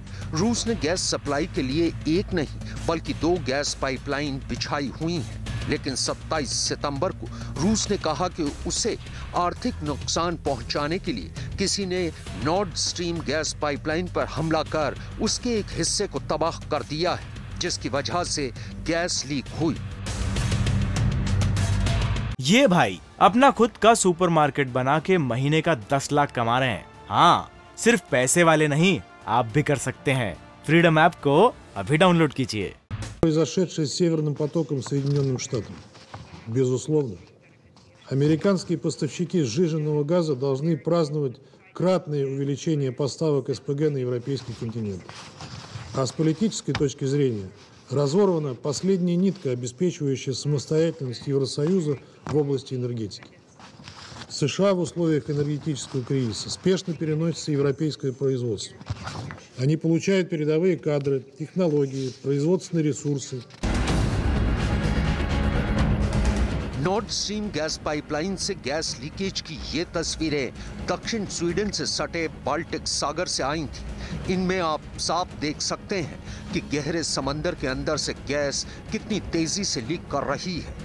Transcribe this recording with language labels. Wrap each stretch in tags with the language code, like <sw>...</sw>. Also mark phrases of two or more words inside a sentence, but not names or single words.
<hi>रूस ने गैस सप्लाई के लिए एक नहीं बल्कि 2</hi> <en>gas pipeline</en> <hi>बिछाई हुई हैं, लेकिन 27 सितंबर को रूस ने कहा कि उसे आर्थिक नुकसान पहुंचाने के लिए किसी ने नॉर्ड स्ट्रीम</hi> <en>gas pipeline</en> <hi>पर हमला कर उसके एक हिस्से को तबाह कर दिया है, जिसकी वजह से गैस लीक हुई। ये भाई अपना खुद का सुपरमार्केट बना के महीने का 10 लाख कमा रहे हैं। हाँ, सिर्फ पैसे वाले नहीं, आप भी कर सकते हैं। फ्रीडम ऐप को अभी डाउनलोड कीजिए।</hi> <ru>Произошедшее с Северным потоком Соединенным Штатам. Безусловно, американские поставщики сжиженного газа должны праздновать кратное увеличение поставок СПГ на европейский континент. А с политической точки зрения разорвана последняя нитка, обеспечивающая самостоятельность Евросоюза в области энергетики. США в условиях энергетического кризиса спешно переносится европейское производство. Они получают передовые кадры, технологии, производственные ресурсы.</ru> <hi>नॉर्ड स्ट्रीम</hi> <en>gas pipeline</en> <hi>से</hi> <en>gas leakage</en> <hi>की ये तस्वीरें दक्षिण स्वीडन से सटे बाल्टिक सागर से आई थी। इनमें आप साफ देख सकते हैं कि गहरे समंदर के अंदर से गैस कितनी तेजी से लीक कर रही है।</hi>